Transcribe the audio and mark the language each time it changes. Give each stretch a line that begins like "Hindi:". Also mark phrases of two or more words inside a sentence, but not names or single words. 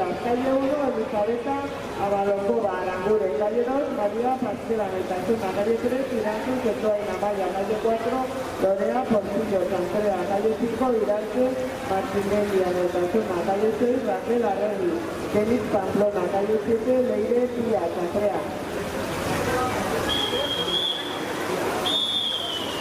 Spanish: Calle 1, Elizabeta Abalocova, Aranguren. Calle 2, María Pastela, Naitasuna. Calle 3, Iranzu, Quetoa, Namaya. Calle 4, Lorea Porcillo, Santrea. Calle 5, Iranzu, Martinelli, Naitasuna. Calle 6, Raquel Arregui. Félix Pamplona. Calle 7, Leire Tía, Santrea.